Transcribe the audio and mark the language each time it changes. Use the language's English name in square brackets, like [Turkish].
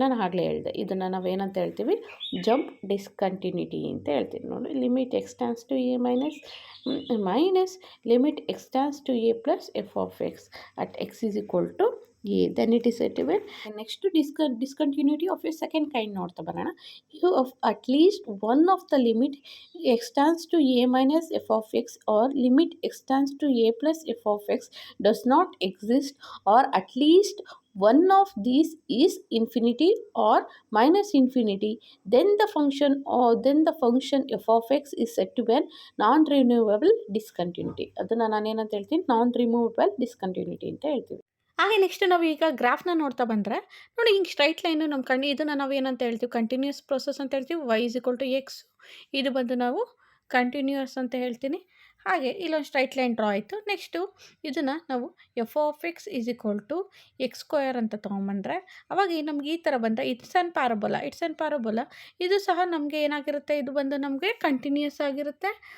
[Kannada] ನಾನು ಆಗಲೇ ಹೇಳಿದೆ, ಇದನ್ನು ನಾವೇನಂತ ಹೇಳ್ತೀವಿ, ಜಂಪ್ ಡಿಸ್ಕಂಟಿನ್ಯೂಟಿ ಅಂತ ಹೇಳ್ತೀವಿ. [English] ನೋಡಿ limit extends to a minus limit extends to a plus f of x at x is equal to a, then it is set to b. [Kannada] Next discontinuity of A second kind ನೋಡ್ತಾ ಬರೋಣ. [English] You of at least one of the limit extends to a minus f of x or limit extends to a plus f of x does not exist, or at least one of these is infinity or minus infinity, then the function f of x is said to be a non-renewable discontinuity. [Kannada] ಅದನ್ನು ನಾನು ಏನಂತ ಹೇಳ್ತೀನಿ, ನಾನ್ removable discontinuity ಅಂತ ಹೇಳ್ತೀವಿ. ಹಾಗೆ next ನಾವು ಈಗ ಗ್ರಾಫ್ನ ನೋಡ್ತಾ ಬಂದರೆ ನೋಡಿ, ಹಿಂಗೆ ಸ್ಟ್ರೈಟ್ ಲೈನು ನಮ್ಮ ಕಣ್ಣು ಇದನ್ನು ನಾವು ಏನಂತ ಹೇಳ್ತೀವಿ, ಕಂಟಿನ್ಯೂಸ್ ಪ್ರೊಸೆಸ್ ಅಂತ ಹೇಳ್ತೀವಿ. y=x ಇದು ಬಂದು ನಾವು ಕಂಟಿನ್ಯೂಯಸ್ ಅಂತ ಹೇಳ್ತೀನಿ. ಹಾಗೆ ಇಲ್ಲೊಂದು ಸ್ಟ್ರೈಟ್ ಲೈನ್ ಡ್ರಾ ಆಯಿತು. ನೆಕ್ಸ್ಟು ಇದನ್ನು ನಾವು f(x)=x² ಅಂತ ತೊಗೊಂಬಂದರೆ ಅವಾಗ ನಮ್ಗೆ ಈ ಥರ ಬಂದರೆ [English] it's an parabola [Kannada] ಇದು ಸಹ ನಮಗೆ ಏನಾಗಿರುತ್ತೆ, ಇದು ಬಂದು ನಮಗೆ ಕಂಟಿನ್ಯೂಯಸ್ ಆಗಿರುತ್ತೆ.